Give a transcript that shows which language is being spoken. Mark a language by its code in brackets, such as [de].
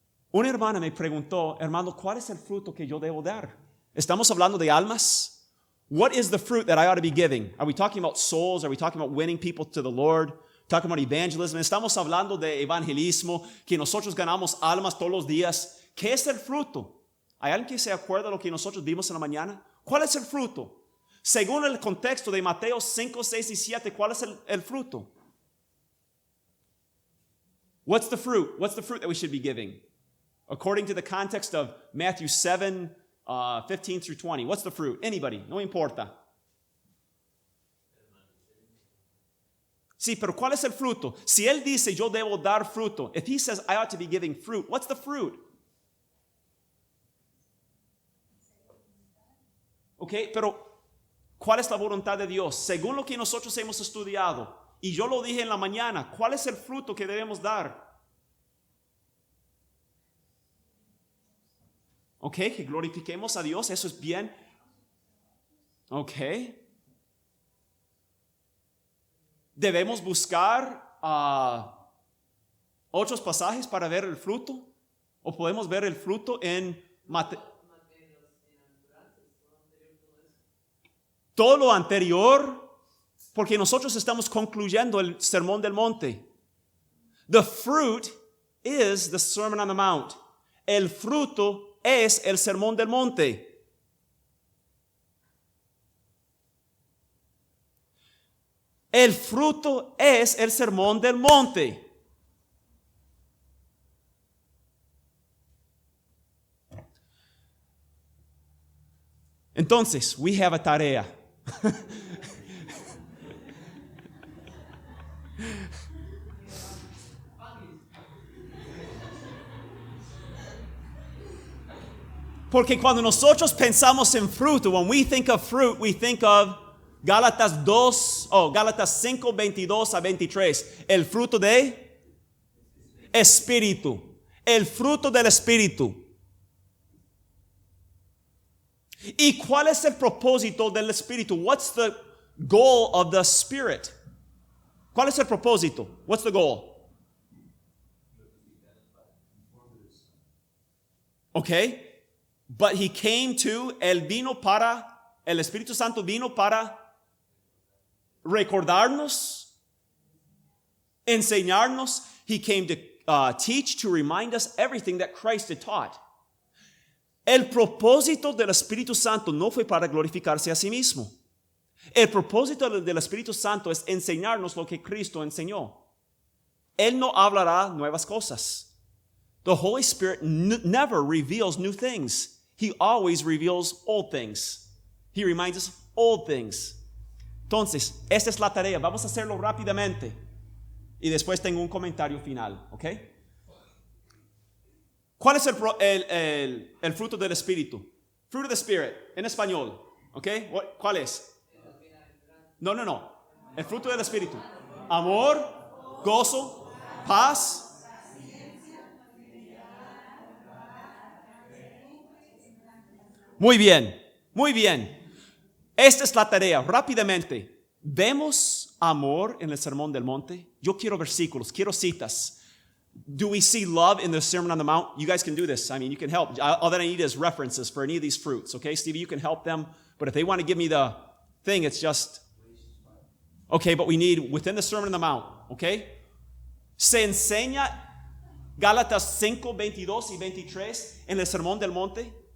[es] Una hermana me preguntó, hermano, ¿cuál es el fruto que yo debo dar? ¿Estamos hablando de almas? [en] What is the fruit that I ought to be giving? Are we talking about souls? Are we talking about winning people to the Lord? Talking about evangelism. [es] Estamos hablando de evangelismo, que nosotros ganamos almas todos los días. ¿Qué es el fruto? ¿Hay alguien que se acuerda de lo que nosotros vimos en la mañana? ¿Cuál es el fruto? Según el contexto de Mateo 5, 6 y 7, ¿cuál es el fruto? [en] What's the fruit? What's the fruit that we should be giving? According to the context of Matthew 7, 15 through 20. What's the fruit? Anybody? [es] No importa. Sí, pero ¿cuál es el fruto? Si él dice yo debo dar fruto, [en] if he says I ought to be giving fruit, what's the fruit? [es] Okay, pero ¿cuál es la voluntad de Dios? Según lo que nosotros hemos estudiado, y yo lo dije en la mañana, ¿cuál es el fruto que debemos dar? Ok, que glorifiquemos a Dios, eso es bien. Ok. Debemos buscar otros pasajes para ver el fruto, o podemos ver el fruto en Mateo. Todo lo anterior, porque nosotros estamos concluyendo el Sermón del Monte. [en] The fruit is the Sermon on the Mount. [es] El fruto es el Sermón del Monte. El fruto es el Sermón del Monte. [en] Entonces, we have a tarea. [es] Porque cuando nosotros pensamos en fruto, [en] when we think of fruit, we think of Gálatas 5, 22 a 23. [es] El fruto de Espíritu. El fruto del Espíritu. ¿Y cuál es el propósito del Espíritu? [en] What's the goal of the Spirit? [es] ¿Cuál es el propósito? [en] What's the goal? [es] Okay. [en] But he came to, [es] el Espíritu Santo vino para recordarnos, enseñarnos. [en] He came to teach, to remind us everything that Christ had taught. [es] El propósito del Espíritu Santo no fue para glorificarse a sí mismo. El propósito del Espíritu Santo es enseñarnos lo que Cristo enseñó. Él no hablará nuevas cosas. [en] The Holy Spirit never reveals new things. He always reveals old things. He reminds us old things. [es] Entonces, esta es la tarea. Vamos a hacerlo rápidamente. Y después tengo un comentario final. ¿Ok? ¿Cuál es el fruto del Espíritu? [en] Fruit of the Spirit, [es] en español. ¿Ok? ¿Cuál es? No. El fruto del Espíritu. Amor, gozo, paz. Muy bien, muy bien. Esta es la tarea, rápidamente. ¿Vemos amor en el Sermón del Monte? Yo quiero versículos, quiero citas. [en] Do we see love in the Sermon on the Mount? You guys can do this. I mean, you can help. All that I need is references for any of these fruits. Okay, Stevie, you can help them. But if they want to give me the thing, it's just... Okay, but we need within the Sermon on the Mount. Okay? [es] Se enseña Gálatas 5, 22 y 23 en el Sermón del Monte.